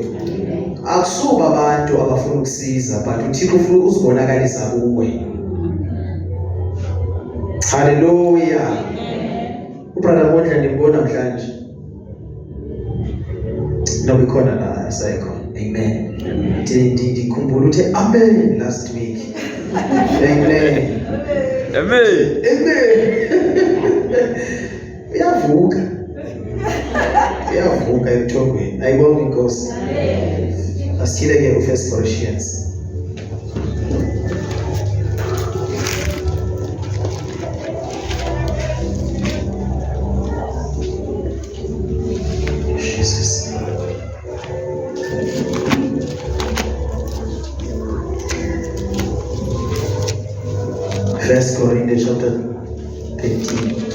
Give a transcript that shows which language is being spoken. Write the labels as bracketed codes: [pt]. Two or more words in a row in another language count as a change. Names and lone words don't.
[xh] Akusuba abantu abafuna ukusiza, but uThixo ufuna uzibonakalisa kuwe. Hallelujah. Ubrother Mondla ndimbona namhlanje. No bikhona la esayikhona. Amen. Ndikhumbula uthe amen [en] last week. [xh] Amen. Amen. Uyavuka. Uyavuka ebuthongweni. Ayibonge inkosi. Asithile ke uFirst Corinthians. Jesus. First Corinthians chapter 13.